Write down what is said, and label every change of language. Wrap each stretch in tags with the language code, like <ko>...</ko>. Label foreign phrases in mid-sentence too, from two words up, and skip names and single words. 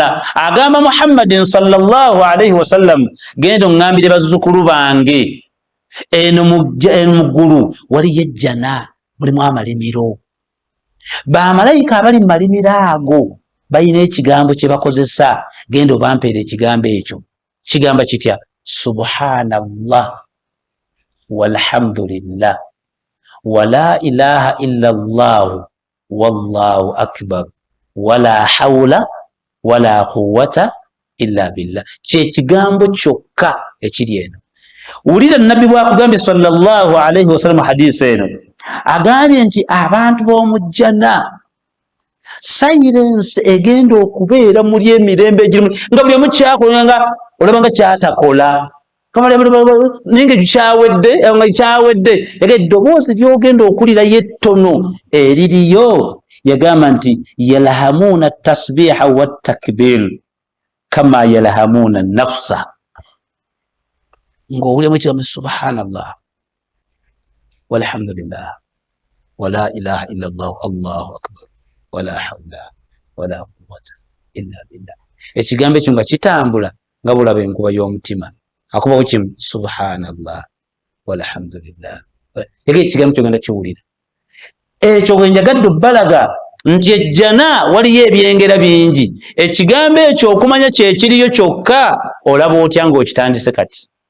<lg>Agamba Muhammadin</lg> <ar>صلى الله عليه وسلم,</ar> <lg>genda oŋŋambire bazzukulu bange eno mu ggulu waliyo ejjana, mulimu amalimiro. Bamalayika abali mu malimiro ago balina ekigambo kye bakozesa. Genda obampeera ekigambo ekyo. Kigamba kitya?</lg> <ar>سبحان الله والحمد لله ولا إله إلا الله والله أكبر ولا حول ولا قوة إلا بالله.</ar> <lg>Kyekigambo kyokka ekiri eno. Wulira nabbi bwakugambye</lg> <ar>صلى الله عليه وسلم</ar> <lg>hadisi eno, agambye nti abantu b'omujjana silence egenda okubeera muli emirembe egirimu, nga buli omu kyakola nga olaba nga kyatakola ninga kyawedde eddoboozi lyogenda okulira yettono eririyo. Yagamba nti</lg> <ar>يلهمون التسبيح والتكبير كما يلهمون النفس.</ar> <lg>Ng'owuliramu ekigambo</lg> <ar>سبحان الله والحمد لله ولا إله إلا الله الله أكبر ولا حول ولا قوة إلا بالله.</ar> <lg>Ekigambo ekyo nga kitambula nga bulaba enkuba y'omutima. Akubawo kimu</lg> <ar>سبحان الله والحمد لله.</ar> <lg>Ekigambo kyo genda kiwulira. Ekyo bwe njagadde obbalaga nti ejjana waliyo ebyengera bingi. Ekigambo ekyo okumanya kyekiriyo kyokka olaba otya ng'okitandise kati.</lg>